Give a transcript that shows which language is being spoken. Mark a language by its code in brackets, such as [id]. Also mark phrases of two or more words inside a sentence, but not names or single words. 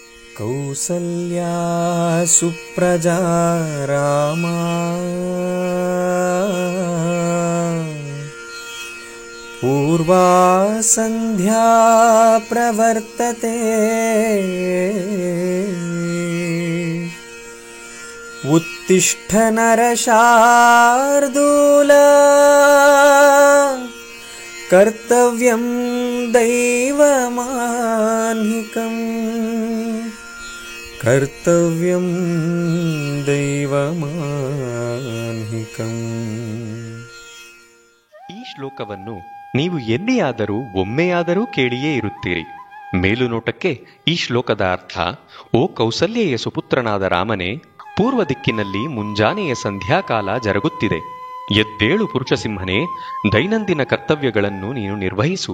[sa] ಕೌಸಲ್ಯಾ ಸುಪ್ರಜಾ ರಾಮ ಪೂರ್ವಾ ಸಂಧ್ಯಾ ಪ್ರವರ್ತತೆ ಉತ್ತಿಷ್ಠ ನರಶಾರ್ದೂಲ ಕರ್ತವ್ಯಂ ದೈವಮಾನ್ಹಿಕಂ ಕರ್ತವ್ಯಂ ದೈವಮಾನ್ಹಿಕಂ. [kn] ಈ ಶ್ಲೋಕವನ್ನು ನೀವು ಎಲ್ಲಿಯಾದರೂ ಒಮ್ಮೆಯಾದರೂ ಕೇಳಿಯೇ ಇರುತ್ತೀರಿ. ಮೇಲುನೋಟಕ್ಕೆ ಈ ಶ್ಲೋಕದ ಅರ್ಥ: ಓ ಕೌಸಲ್ಯೆಯ ಸುಪುತ್ರನಾದ ರಾಮನೇ, ಪೂರ್ವ ದಿಕ್ಕಿನಲ್ಲಿ ಮುಂಜಾನೆಯ ಸಂಧ್ಯಾಕಾಲ ಜರುಗುತ್ತಿದೆ. ಎದ್ದೇಳು ಪುರುಷಸಿಂಹನೇ, ದೈನಂದಿನ ಕರ್ತವ್ಯಗಳನ್ನು ನೀನು ನಿರ್ವಹಿಸು.